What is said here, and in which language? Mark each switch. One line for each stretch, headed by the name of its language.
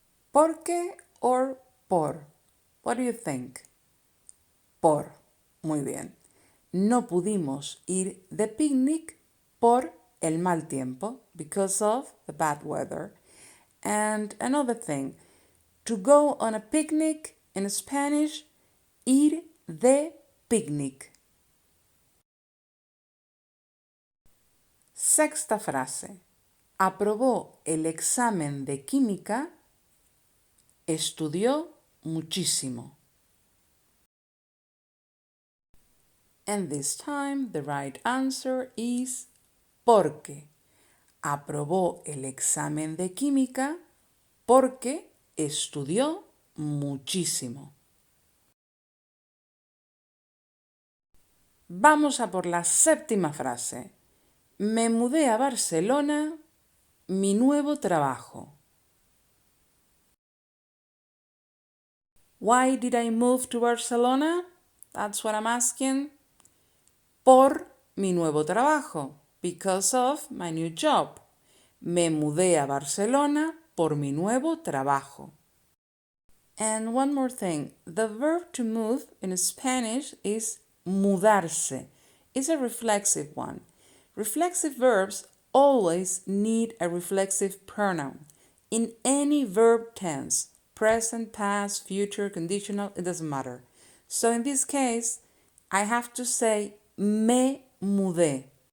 English: ¿Porque or por? What do you think? Por.
Spanish: Muy bien. No pudimos ir de picnic por el mal tiempo,
English: because of the bad weather. And another thing, to go on a picnic in Spanish,
Spanish: ir de picnic. Sexta frase. Aprobó el examen de química, estudió muchísimo.
English: And this time the right answer is porque.
Spanish: Aprobó el examen de química porque estudió muchísimo. Vamos a por la séptima frase. Me mudé a Barcelona, mi nuevo trabajo.
English: Why did I move to Barcelona? That's what I'm asking.
Spanish: Por mi nuevo trabajo.
English: Because of my new job.
Spanish: Me mudé a Barcelona por mi nuevo trabajo.
English: And one more thing. The verb to move in Spanish is mudarse. It's a reflexive one. Reflexive verbs always need a reflexive pronoun in any verb tense. Present, past, future, conditional, it doesn't matter. So in this case, I have to say
Spanish: me mudé.